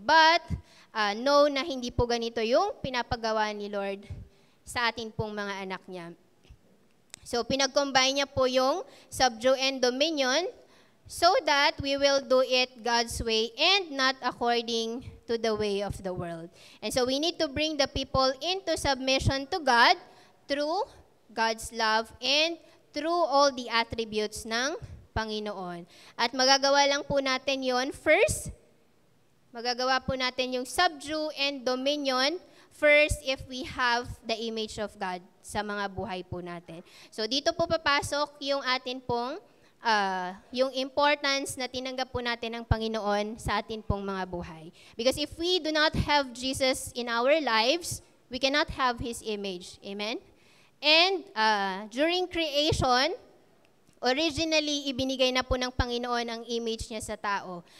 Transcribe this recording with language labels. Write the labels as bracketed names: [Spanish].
[English] But know [Filipino] na hindi po ganito yung pinapagawa ni Lord sa atin pong mga anak niya. [English] So [Filipino] pinag-combine niya po yung [English] subdue and dominion so that we will do it God's way and not according to the way of the world. And so we need to bring the people into submission to God through God's love and through all the attributes [Filipino] ng Panginoon. At magagawa lang po natin yon first, magagawa po natin yung subdue and dominion first [English] if we have the image of God [Filipino] sa mga buhay po natin. So dito po papasok yung atin pong yung importance na tinanggap po natin ng Panginoon sa atin pong mga buhay. [English] Because if we do not have Jesus in our lives, we cannot have His image. Amen? And during creation, originally, [Filipino] ibinigay na po ng Panginoon ang image niya sa tao.